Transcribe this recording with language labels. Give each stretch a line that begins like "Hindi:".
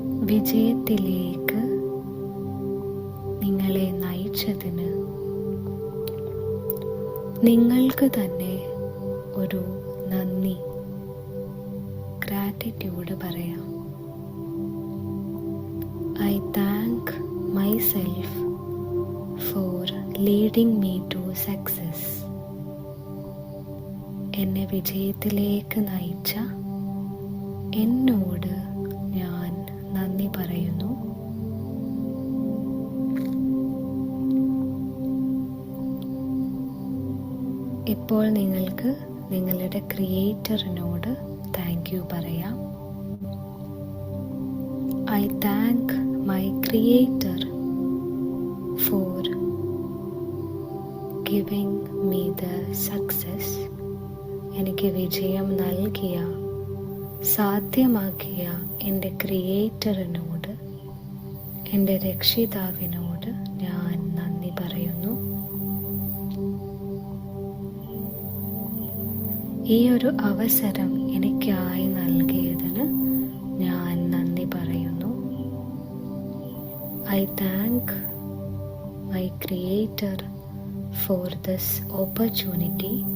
Malayalam: വിജയത്തിലേക്ക് നിങ്ങളെ നയിച്ചതിന് നിങ്ങൾക്ക് തന്നെ ഒരു നന്ദി, ഗ്രാറ്റിറ്റ്യൂഡ് പറയാം.
English: I thank myself for leading me to success.
Malayalam: എന്നെ വിജയത്തിലേക്ക് നയിച്ച എന്നോട് ഞാൻ നന്ദി പറയുന്നു. ഇപ്പോൾ നിങ്ങൾക്ക് നിങ്ങളുടെ ക്രിയേറ്ററിനോട്
English: thank you
Malayalam: പറയാം.
English: I thank my Creator for giving me the success.
Malayalam: എനിക്ക് വിജയം നൽകിയ, സാധ്യമാക്കിയ എൻ്റെ ക്രിയേറ്ററിനോട്, എൻ്റെ രക്ഷിതാവിനോട് ഞാൻ നന്ദി പറയുന്നു. ഈ ഒരു അവസരം എനിക്കായി നൽകിയതിന് ഞാൻ നന്ദി പറയുന്നു.
English: I thank my Creator for this opportunity.